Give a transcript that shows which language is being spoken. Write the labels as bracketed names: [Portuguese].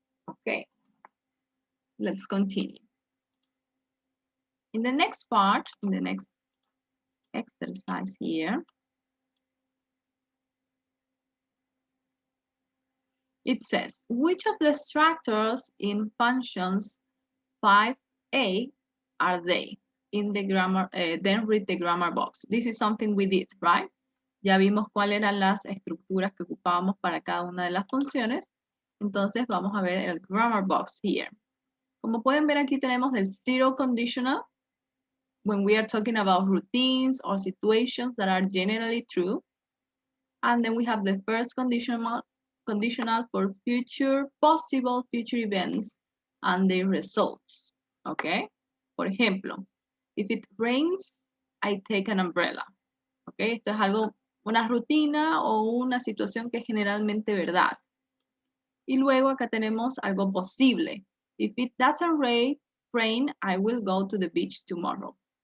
[English] Okay, let's continue. In the next part, in the next exercise here, it says, which of the structures in functions 5a are they? In the grammar, then read the grammar box. This is something we did, right? [Spanish] Ya vimos cuáles eran las estructuras que ocupábamos para cada una de las funciones. Entonces vamos a ver el [English] grammar box here. [Spanish] Como pueden ver aquí tenemos el [English] zero conditional when we are talking about routines or situations that are generally true. And then we have the first conditional for possible future events and their results. Okay? [Spanish] Por ejemplo, [English] if it rains, I take an umbrella. Okay? [Spanish] Esto es algo, una rutina o una situación que es generalmente verdad. Y luego acá tenemos algo posible. [English] If it doesn't rain, I will go to the beach tomorrow.